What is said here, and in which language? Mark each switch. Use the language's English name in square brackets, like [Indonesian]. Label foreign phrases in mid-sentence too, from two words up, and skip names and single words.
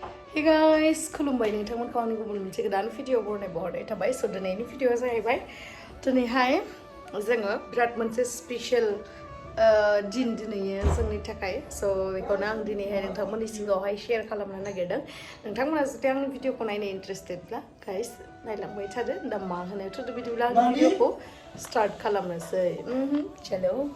[English] Hey guys, [Bodo] Khulumbai nwngthang kau ni gumun moनसे गोदान भिडिअ बरनाय थाबाय स दिनैनि भिडिअआ जाहैबाय दिनैहाय जोङो बिराद मोनसे स्पेशल दिन दिनैयो जोंनि थाखाय स बेखौनो आं दिनैहाय नोंथांमोननि सिगाङावहाय शेयार खालामनो नागिरदों नोंथांमोना जुदि आंनि भिडिअखौ नायनो इन्टारेस्टेडब्ला गाइस नायलांबाय थादो दा मा होनो थ' बिदिब्ला आं भिडिअखौ स्टार्ट खालामनोसै चलो